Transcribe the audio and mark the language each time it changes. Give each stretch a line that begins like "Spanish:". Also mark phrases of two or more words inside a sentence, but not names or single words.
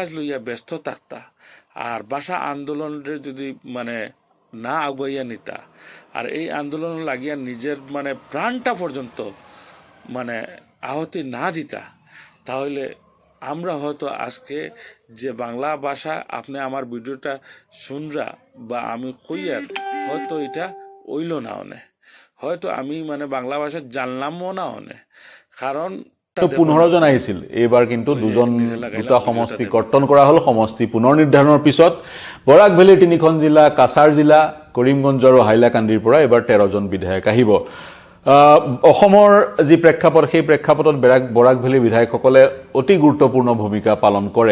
Sylheti: লইয়া ব্যস্ত থাকতা আর ভাষা আন্দোলনের যদি মানে না আগুয়াইয়া নিতা আর এই আন্দোলন লাগিয়া নিজের মানে প্রাণটা পর্যন্ত মানে আহতি না দিতা, তাহলে আমরা হয়তো আজকে যে বাংলা ভাষা আপনি আমার ভিডিওটা শুনরা বা আমি কইয়ার হয়তো এটা ওইল না অনে, হয়তো আমি মানে বাংলা ভাষা জানলামও না অনে। কারণ
Assamese: 15 জন আহিছিল, এইবাৰ কিন্তু দুটা সমষ্টি কৰ্তন কৰা হ'ল। সমষ্টি পুনৰ নিৰ্ধাৰণৰ পিছত বৰাক ভেলীৰ 3খন জিলা, কাছাৰ জিলা, কৰিমগঞ্জ আৰু হাইলাকান্দিৰ পৰা এইবাৰ 13 জন বিধায়ক আহিব। অসমৰ যি প্ৰেক্ষাপট, সেই প্ৰেক্ষাপটত বৰাক ভেলী বিধায়কসকলে অতি গুৰুত্বপূৰ্ণ ভূমিকা পালন কৰে।